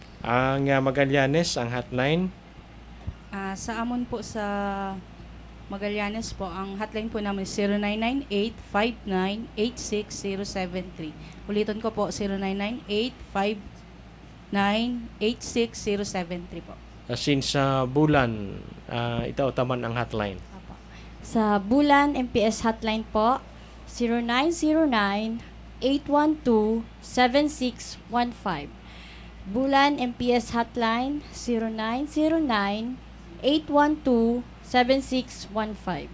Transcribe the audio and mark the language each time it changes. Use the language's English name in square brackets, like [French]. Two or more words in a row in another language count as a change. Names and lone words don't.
[Bikol] Ang Magallanes, ang hotline. Sa amon po sa Magallanes po, ang hotline po namin 0998-598-60073. Ulitin ko po, 0998-598-60073 po. Since sa Bulan, itautaman ang hotline. Sa Bulan MPS hotline po, 0909-812-7615. Bulan MPS hotline, 0909-812-7615.